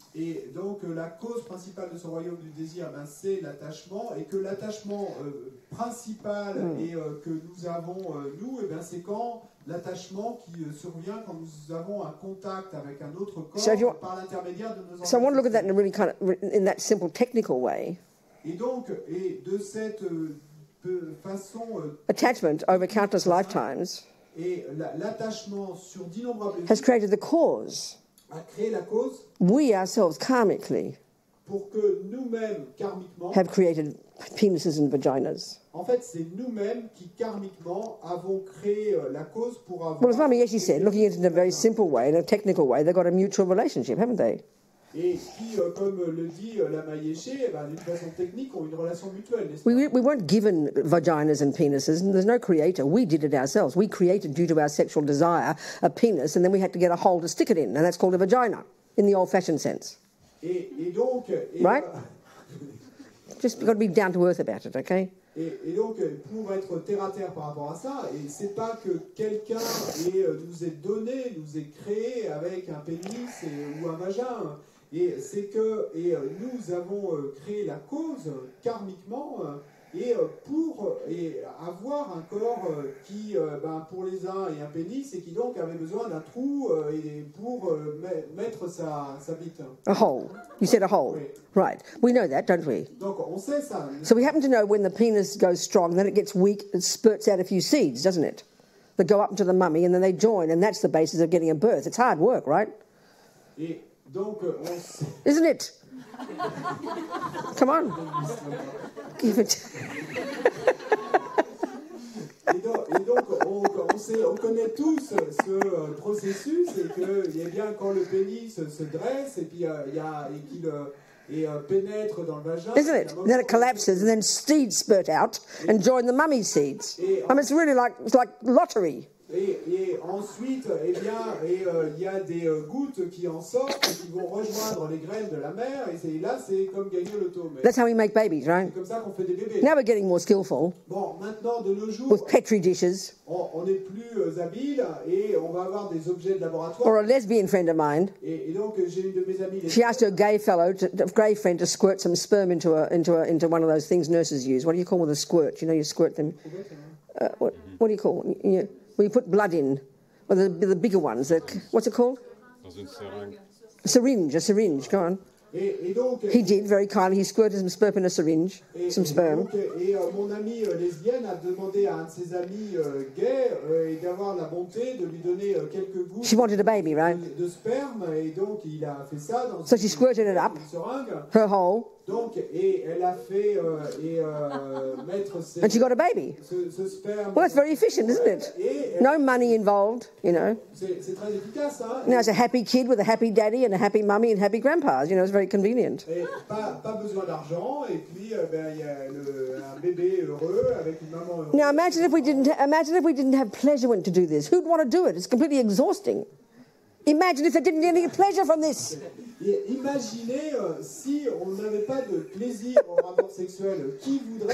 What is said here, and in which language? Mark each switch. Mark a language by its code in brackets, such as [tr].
[fr] Et donc la cause principale de ce royaume du désir, c'est l'attachement, et que l'attachement principal que nous avons, c'est quand l'attachement qui survient quand nous avons un contact avec un autre corps par l'intermédiaire de nos organes. [en] So I want to look at that in a really in that simple technical way. [fr] Et donc, de cette façon... [en] attachment over countless lifetimes [fr] et l'attachement sur d'innombrables vies [en] has created the cause. [fr] a créé la cause [en] We ourselves karmically [fr] pour que nous-mêmes, karmiquement, [en] have created penises and vaginas. [fr] en fait, c'est nous-mêmes qui, karmiquement, avons créé la cause pour avoir... [en] Well, as Mami Yeshi said, looking at it in a very simple way, in a technical way, they've got a mutual relationship, haven't they? [fr] Et qui, comme le dit Lama Yeshe, d'une façon technique, ont une relation mutuelle, n'est-ce pas? [en] We weren't given vaginas and penises, and there's no creator. We did it ourselves. We created, due to our sexual desire, a penis, and then we had to get a hole to stick it in, and that's called a vagina, in the old-fashioned sense. [fr] Et donc... [en] Right? Just got to be down to earth about it, okay? [fr] Et donc, pour être terre-à-terre par rapport à ça, et c'est pas que quelqu'un nous ait donné, nous ait créé avec un pénis ou un vagin, et c'est que nous avons créé la cause karmiquement pour avoir un corps qui, pour les uns, est un pénis et qui donc avait besoin d'un trou pour mettre sa bite. [en] A hole. You said a hole. [fr] Oui. [en] Right. We know that, don't we? [fr] Donc on sait ça. [en] So we happen to know when the penis goes strong, then it gets weak, it spurts out a few seeds, doesn't it? That go up into the mummy and then they join, and that's the basis of getting a birth. It's hard work, right? [fr] Et donc on sait... [en] Isn't it? Come on. Give it. [fr] Et donc on connaît tous ce processus, et que bien quand le pénis se dresse et puis qu'il pénètre dans le vagin. [en] Isn't it? And then it collapses, and then seeds spurt out and join the mummy seeds. I mean, it's really like lottery. [fr] Et ensuite, il y a des gouttes qui en sortent et qui vont rejoindre les graines de la mère, et là, c'est comme gagner le loto. [en] That's how we make babies, right? [fr] C'est comme ça qu'on fait des bébés. [en] Now we're getting more skillful [fr] Bon, maintenant, de nos jours, [en] with petri dishes. [fr] on est plus habile et on va avoir des objets de laboratoire. [en] Or a lesbian friend of mine, [fr] Et donc, j'ai une de mes amies... [en] she asked her gay friend to squirt some sperm into one of those things nurses use. What do you call with a squirt? You know, you squirt them. What do you call? Well, you put blood in, or the bigger ones. What's it called? [fr] Dans une seringue. [en] A syringe, go on. [fr] Et donc, [en] He did, very kindly. He squirted some sperm in a syringe, some sperm. [fr] Mon amie lesbienne a demandé à un de ses amis gays d'avoir la bonté de lui donner quelques gouttes [en] She wanted a baby, right? [fr] de sperme, et donc il a fait ça dans [en] So she squirted it up, [fr] une seringue. [en] her hole, [fr] Donc, et elle a fait mettre [en] and she got a baby. [fr] ce sperme. [en] Well, that's very efficient, isn't it? [fr] Et [en] No money involved, you know. [fr] c'est très efficace, hein. [en] Now it's a happy kid with a happy daddy and a happy mummy and happy grandpas. You know, it's very convenient. [fr] Et pas besoin d'argent, et puis il y a un bébé heureux avec une maman heureuse. [en] Now imagine if we didn't have pleasure to do this. Who'd want to do it? It's completely exhausting. Imagine if they didn't get any pleasure from this. [fr] Et imaginez si on n'avait pas de plaisir au rapport sexuel, qui voudrait